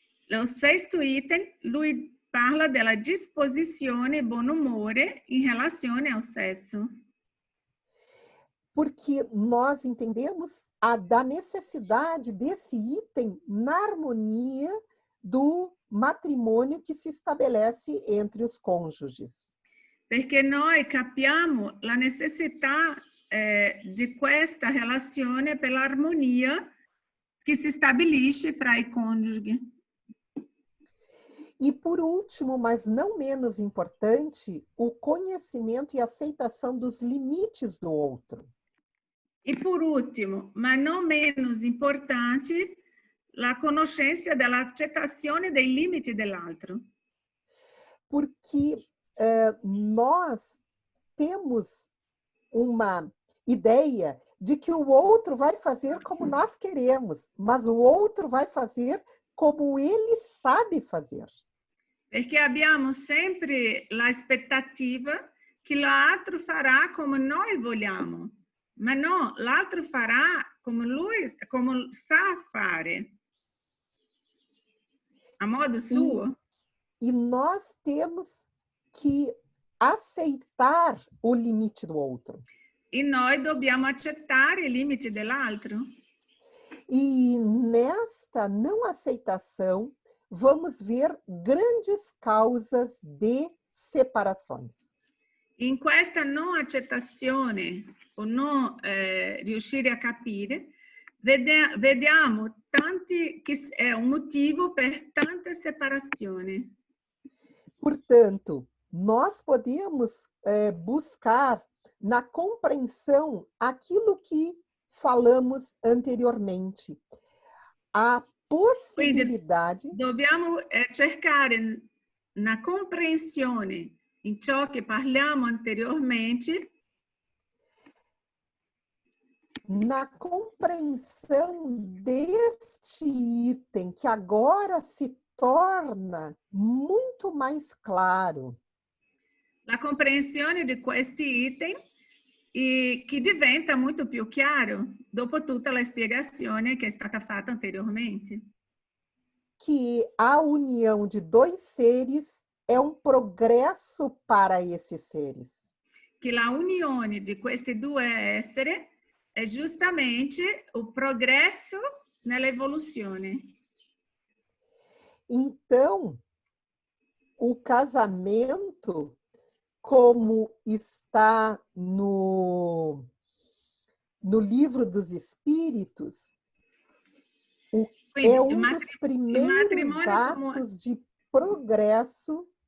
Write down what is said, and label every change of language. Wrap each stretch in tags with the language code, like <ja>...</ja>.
<pt>O sexto item,</pt> <it>lui parla della disposizione e buon umore in relazione</it> <pt>ao sexo. Porque nós entendemos da necessidade desse item na harmonia do matrimônio que se estabelece entre os cônjuges.</pt> <it>Perché noi capiamo la necessità di questa relazione per l'armonia che si stabilisce fra i coniugi.</it> <pt>E por último, mas não menos importante, o conhecimento e aceitação dos limites do outro. E por último,</pt> <it>ma non meno importante, la conoscenza dell'accettazione dei limiti dell'altro.</it> <pt>Porque nós temos uma ideia de que o outro vai fazer como nós queremos, mas o outro vai fazer como ele sabe fazer.</pt> <it>Perché abbiamo sempre l'aspettativa che l'altro farà come noi vogliamo, ma no, l'altro farà come lui sa fare, a modo suo.</it> <pt>E nós temos que aceitar o limite do outro.</pt> <it>E noi dobbiamo accettare i limiti dell'altro.</it> <pt>E nesta não aceitação, vamos ver grandes causas de separações.</pt> <it>In questa non accettazione o non riuscire a capire, vediamo tanti che è un motivo per tante separazioni.</it> <pt>Portanto, nós podemos buscar na compreensão aquilo que falamos anteriormente. A possibilidade...</pt> <it>Quindi dobbiamo cercare una comprensione in ciò che parliamo anteriormente.</it> <pt>Na compreensão deste item que agora se torna muito mais claro.</pt> <it>La comprensione di questi item che diventa molto più chiaro dopo tutta la spiegazione che è stata fatta anteriormente.</it> <pt>Que a união de dois seres é um progresso para esses seres.</pt> <it>Che la unione di questi due esseri è giustamente o progresso nell'evoluzione.</it> <pt>Então, o casamento, como está no Livro dos Espíritos, é um dos primeiros atos de progresso.</pt>